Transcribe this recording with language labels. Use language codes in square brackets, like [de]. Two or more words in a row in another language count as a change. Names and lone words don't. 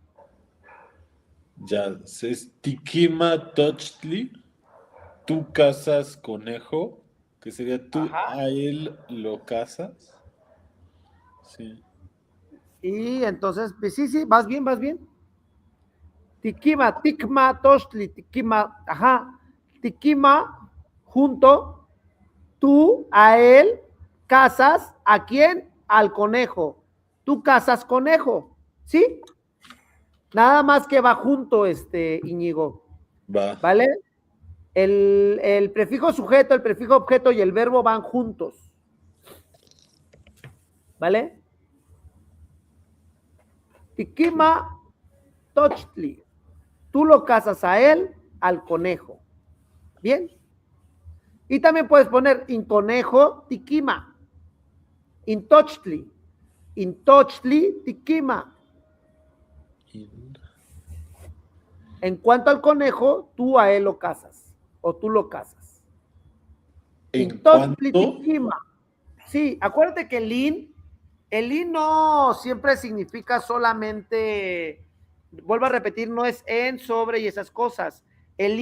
[es] Ya, es [nah] Tikima Tochtli, [es] tú cazas conejo, que sería tú a él lo cazas. Sí. Y entonces, pues sí, vas bien, vas bien. [nah] Tikima, tikma, toshli, tikima, [es] ajá. Tikima, junto, tú a él cazas, ¿a quién? Al conejo. Tú cazas conejo, ¿sí? Nada más que va junto, Íñigo, Va. ¿vale? El prefijo sujeto, el prefijo objeto y el verbo van juntos, ¿vale? [nah] Tikima Tochtli. [es] Tú lo casas a él, al conejo. ¿Bien? Y también puedes poner in conejo tikima. [nah] In Tochtli. In Tochtli tikima. [es] En cuanto al conejo, tú a él lo casas. O tú lo casas. ¿En [nah] In Tochtli [es] cuánto? [nah] tikima. [es] Sí, acuérdate que el in no siempre significa solamente, vuelvo a repetir, no es en, sobre y esas cosas.